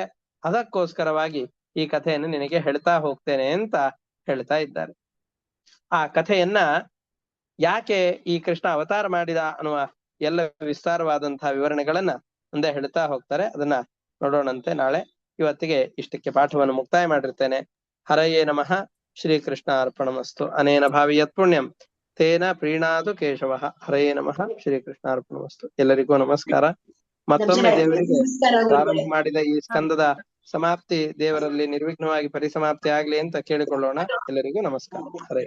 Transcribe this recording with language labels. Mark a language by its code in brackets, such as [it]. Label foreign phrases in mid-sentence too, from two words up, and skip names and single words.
[kn] ಅದಕ್ಕೋಸ್ಕರವಾಗಿ ಈ ಕಥೆಯನ್ನು ನಿನಗೆ ಹೇಳ್ತಾ ಹೋಗ್ತೇನೆ ಅಂತ ಹೇಳ್ತಾ ಇದ್ದಾರೆ. ಆ ಕಥೆಯನ್ನ ಯಾಕೆ ಈ ಕೃಷ್ಣ ಅವತಾರ ಮಾಡಿದ ಅನ್ನುವ ಎಲ್ಲ ವಿಸ್ತಾರವಾದಂತಹ ವಿವರಣೆಗಳನ್ನ ಮುಂದೆ ಹೇಳ್ತಾ ಹೋಗ್ತಾರೆ. ಅದನ್ನ ನೋಡೋಣಂತೆ ನಾಳೆ. ಇವತ್ತಿಗೆ ಇಷ್ಟಕ್ಕೆ ಪಾಠವನ್ನು ಮುಕ್ತಾಯ ಮಾಡಿರ್ತೇನೆ. [sa] ಹರಯೇ ನಮಃ. ಶ್ರೀಕೃಷ್ಣ ಅರ್ಪಣಮಸ್ತು. ಅನೇನ ಭಾವಿ ಯತ್ ಪುಣ್ಯಂ ತೇನ ಪ್ರೀಣಾದು ಕೇಶವ. ಹರಯೇ ನಮಃ. ಶ್ರೀಕೃಷ್ಣ ಅರ್ಪಣಮಸ್ತು. [kn] ಎಲ್ಲರಿಗೂ ನಮಸ್ಕಾರ. ಮತ್ತೊಮ್ಮೆ ದೇವರಿಗೆ ಪ್ರಾರಂಭ ಮಾಡಿದ ಈ ಸ್ಕಂದದ ಸಮಾಪ್ತಿ ದೇವರಲ್ಲಿ ನಿರ್ವಿಘ್ನವಾಗಿ ಪರಿಸಮಾಪ್ತಿ ಆಗ್ಲಿ ಅಂತ ಕೇಳಿಕೊಳ್ಳೋಣ. ಎಲ್ಲರಿಗೂ ನಮಸ್ಕಾರ. ಹರೇ